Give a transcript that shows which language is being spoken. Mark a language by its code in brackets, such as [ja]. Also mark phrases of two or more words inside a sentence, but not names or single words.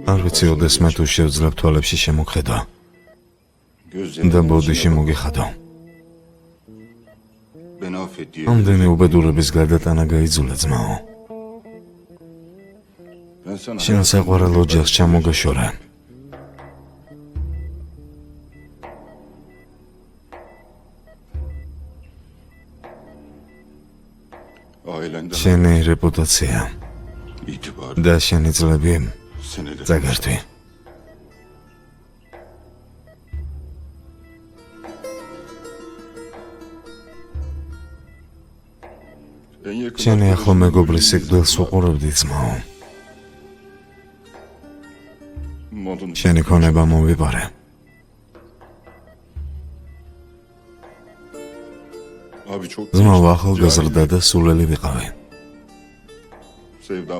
[ka] არ ვიცი ოდესმე თუ შევძლებ თვალებში შემოხედვა და [tr] gözlerimden [ka] ბოდიში მოგიხადო. [tr] beni affet diye. [ka] ამდენი უბედურების გადატანა გაიძულა ძმაო. [tr] Ben sana [ka] შენ საყვარელ ოჯახს ჩამოგაშორე. [tr] ailenden [ka] შენი რეპუტაცია [tr] itibar [ka] და შენი წლები [tr] seneler. [ka] წაგართვი. [tr] En yakın [ka] შენი ახლო [tr] arkadaşım [ka] მეგობრის [tr] bölümümüzde [ka] სიკვდილს უყურებდი ძმაო. [tr] Modun [ka] შენი ქონება მომვიპარე. [tr] abi çok [ka] ძმაო, ახალგაზრდა და სულელი ვიყავი. [tr] sevdamı